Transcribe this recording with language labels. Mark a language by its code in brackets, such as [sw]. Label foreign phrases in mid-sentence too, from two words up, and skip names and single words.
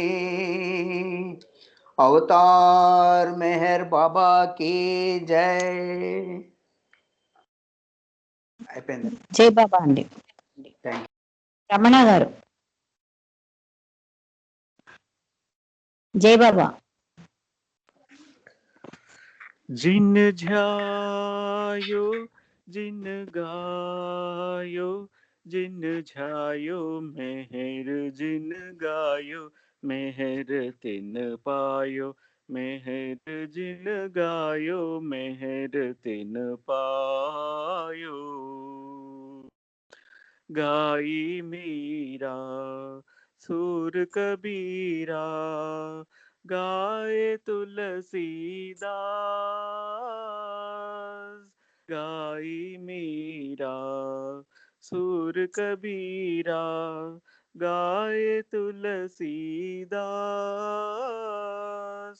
[hi] अवतार मेहर बाबा की जय. [te] అయిపోయింది. జై బాబా అండి. థ్యాంక్ రమణ గారు జై బాబా. [hi] जिन झायो जिन गायो जिन झायो मेहर जिन गायो मेहर तिन पायो मेहर जिन गायो मेहर तिन पायो. गाई मीरा सूर कबीरा गाए तुलसीदास. गाई मीरा सूर कबीरा गाए तुलसीदास.